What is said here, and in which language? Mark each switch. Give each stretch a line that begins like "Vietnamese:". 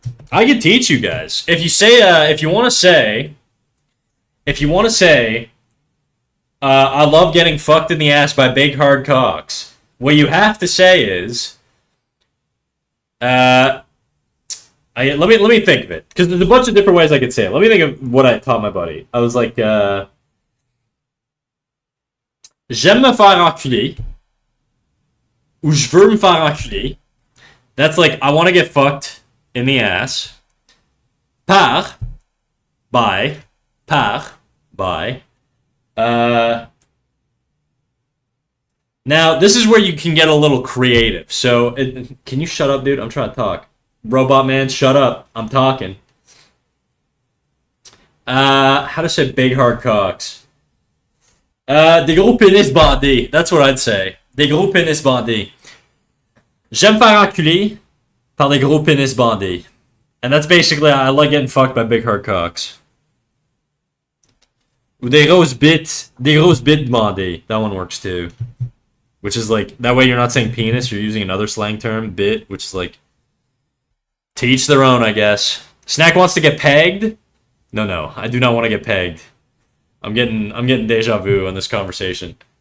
English: I can teach you guys. If you say, if you want to say, I love getting fucked in the ass by big hard cocks. What you have to say is, uh, let me think of it because there's a bunch of different ways I could say it. Let me think of what I taught my buddy. I was like,
French: j'aime me faire enculer ou je veux me faire enculer.
English: That's like I want to get fucked in the ass. Par, by, par, by. Now this is where you can get a little creative. So, can you shut up, dude? I'm trying to talk. Robot man, shut up. I'm talking. How to say big hard cocks?
French: Des gros pénis bandés.
English: That's what I'd say.
French: Des gros pénis bandés. J'aime faire enculer par des gros pénis bandés.
English: And that's basically, I like getting fucked by big hard cocks.
French: Ou des grosses bites bandées.
English: That one works too. Which is like, that way you're not saying penis, you're using another slang term, bit, which is like, to each their own, I guess. Snack wants to get pegged? No, I do not want to get pegged. I'm getting deja vu on this conversation.